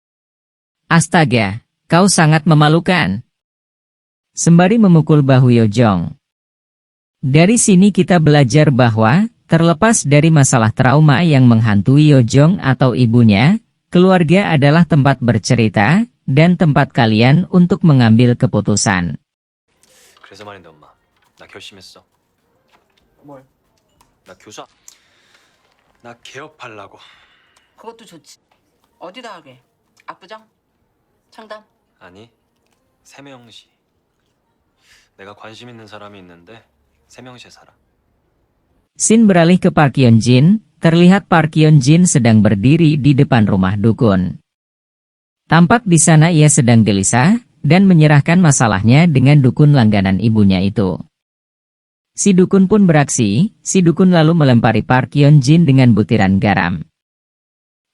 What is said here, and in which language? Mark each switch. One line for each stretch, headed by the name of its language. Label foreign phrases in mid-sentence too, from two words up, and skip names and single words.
Indonesian: Astaga, kau sangat memalukan. Sembari memukul bahu Hyojong. Dari sini kita belajar bahwa, terlepas dari masalah trauma yang menghantui Hyojong atau ibunya, keluarga adalah tempat bercerita, dan tempat kalian untuk mengambil keputusan.
Korean: 그래서 말인데 엄마, 나 결심했어. 뭘? 나 교사. 나 개업하려고. 그것도 좋지. 어디다 하게? 압구정? 청담? 아니, 세명시. 내가 관심 있는 사람이 있는데 세명시에 살아.
Indonesian: Scene beralih ke Park Hyun-jin, terlihat Park Hyun-jin sedang berdiri di depan rumah dukun. Tampak di sana ia sedang gelisah, dan menyerahkan masalahnya dengan dukun langganan ibunya itu. Si dukun pun beraksi, si dukun lalu melempari Park Hyun-jin dengan butiran garam.